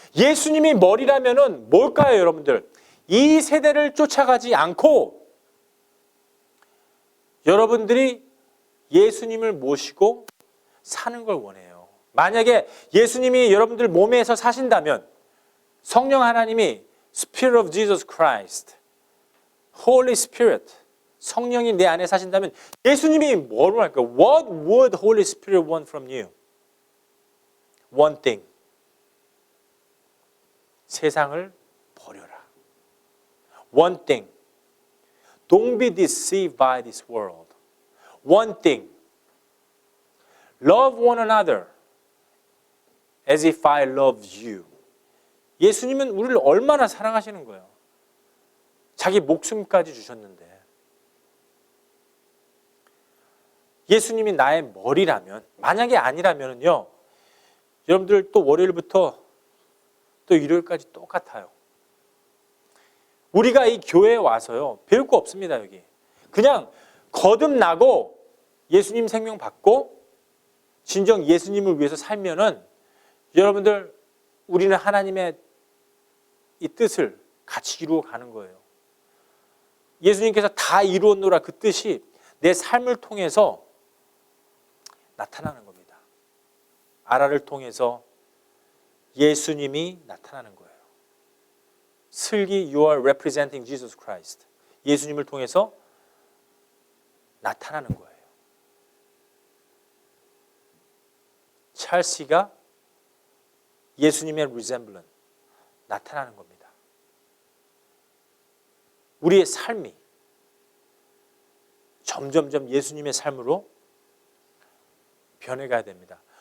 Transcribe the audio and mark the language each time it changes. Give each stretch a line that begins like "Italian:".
Korean: 예수님이 머리라면은 뭘까요, 여러분들? 이 세대를 쫓아가지 않고 여러분들이 예수님을 모시고 사는 걸 원해요. 만약에 예수님이 여러분들 몸에서 사신다면 성령 하나님이 Spirit of Jesus Christ, Holy Spirit, 성령이 내 안에 사신다면 예수님이 뭘 할까?
English: What would Holy Spirit want from you? One thing.
Korean: 세상을 버려라. One thing.
English: Don't be deceived by this world. One thing. Love one another as if I loved you.
Korean: 예수님은 우리를 얼마나 사랑하시는 거예요. 자기 목숨까지 주셨는데. 예수님이 나의 머리라면, 만약에 아니라면요, 여러분들 또 월요일부터 또 일요일까지 똑같아요. 우리가 이 교회에 와서요, 배울 거 없습니다, 여기. 그냥 거듭나고 예수님 생명 받고 진정 예수님을 위해서 살면은 여러분들 우리는 하나님의 이 뜻을 같이 이루어 가는 거예요. 예수님께서 다 이루었노라 그 뜻이 내 삶을 통해서 나타나는 겁니다. 아라를 통해서 예수님이 나타나는 거예요.
English: 슬기, you are representing Jesus Christ.
Korean: 예수님을 통해서 나타나는 거예요. 찰스가 예수님의 resemblance, 나타나는 겁니다. 우리의 삶이 점점점 예수님의 삶으로 변해가야 됩니다.